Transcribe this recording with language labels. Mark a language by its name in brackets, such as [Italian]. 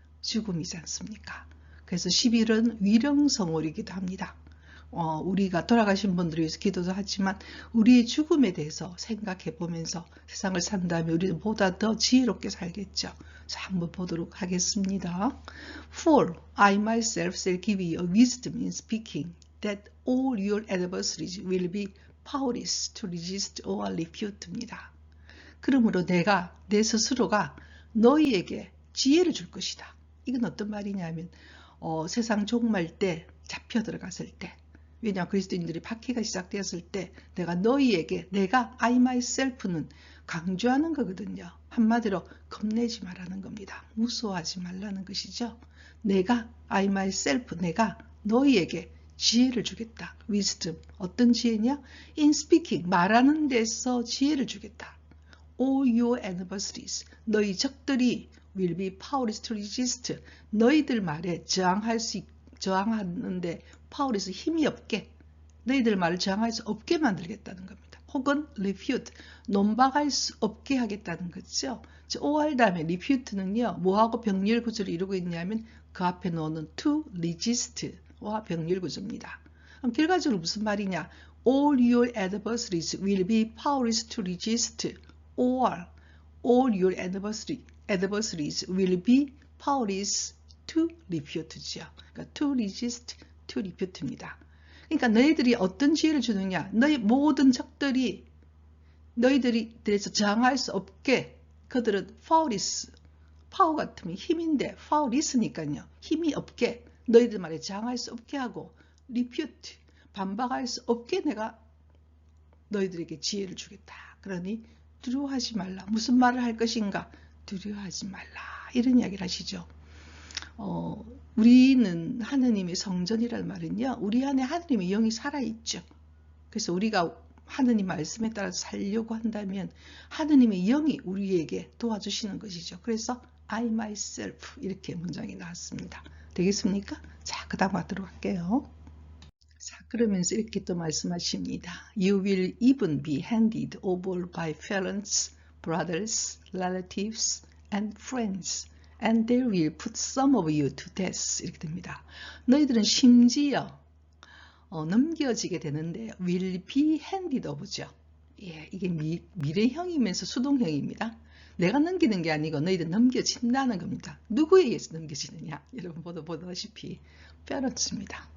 [Korean] 죽음이지 않습니까? 그래서 10일은 위령성월이기도 합니다. 우리가 돌아가신 분들을 위해서 기도도 하지만 우리의 죽음에 대해서 생각해 보면서 세상을 산다면 우리는 보다 더 지혜롭게 살겠죠. 자, 한번 보도록 하겠습니다. [English] For I myself shall give you a wisdom in speaking, that all your adversaries will be powerless to resist or refute입니다. [Korean] 그러므로 내가 내 스스로가 너희에게 지혜를 줄 것이다. 이건 어떤 말이냐면 세상 종말 때 잡혀 들어갔을 때, 왜냐하면 그리스도인들이 박해가 시작되었을 때 내가 너희에게, 내가 [English] I myself [Korean] 는 강조하는 거거든요. 한마디로 겁내지 말라는 겁니다. 무서워하지 말라는 것이죠. 내가 [English] I myself, [Korean] 내가 너희에게 지혜를 주겠다. wisdom, 어떤 지혜냐? [English] in speaking, [Korean] 말하는 데서 지혜를 주겠다. [English] all your adversaries, [Korean] 너희 적들이 [English] will be powerless to resist, [Korean] 너희들 말에 저항하는데 powerless, 힘이 없게, 너희들 말을 저항할 수 없게 만들겠다는 겁니다. 혹은 refute, 논박할 수 없게 하겠다는 거죠. or 다음에 refute는요, 뭐하고 병렬 구조를 이루고 있냐면 그 앞에 놓는 to resist와 병렬 구조입니다. 그럼 결과적으로 무슨 말이냐? [English] all your adversaries will be powerless to resist, or all your adversaries will be powerless to refute죠. 그러니까 to resist, to refute입니다. [Korean] 그러니까 너희들이 어떤 지혜를 주느냐? 너희 모든 적들이 너희들이 대해서 저항할 수 없게, 그들은 powerless, 파워 같으면 힘인데 powerless니까요. 힘이 없게, 너희들 말에 저항할 수 없게 하고, refute, 반박할 수 없게 내가 너희들에게 지혜를 주겠다. 그러니 두려워하지 말라. 무슨 말을 할 것인가? 두려워하지 말라. 이런 이야기를 하시죠. 우리는 하느님의 성전이라는 말은요, 우리 안에 하느님의 영이 살아있죠. 그래서 우리가 하느님 말씀에 따라서 살려고 한다면 하느님의 영이 우리에게 도와주시는 것이죠. 그래서 [English] I myself, [Korean] 이렇게 문장이 나왔습니다. 되겠습니까? 자, 그 다음 가도록 할게요. 자, 그러면서 이렇게 또 말씀하십니다. [English] You will even be handed over by parents, brothers, relatives, and friends, and they will put some of you to death. [Korean] 이렇게 됩니다. 너희들은 심지어 넘겨지게 되는데 [English] will be handed over [Korean] 죠. 예, 이게 미래형이면서 수동형입니다. 내가 넘기는 게 아니고 너희들 넘겨진다는 겁니다. 누구에 의해서 넘겨지느냐? 여러분 보다시피 parents입니다.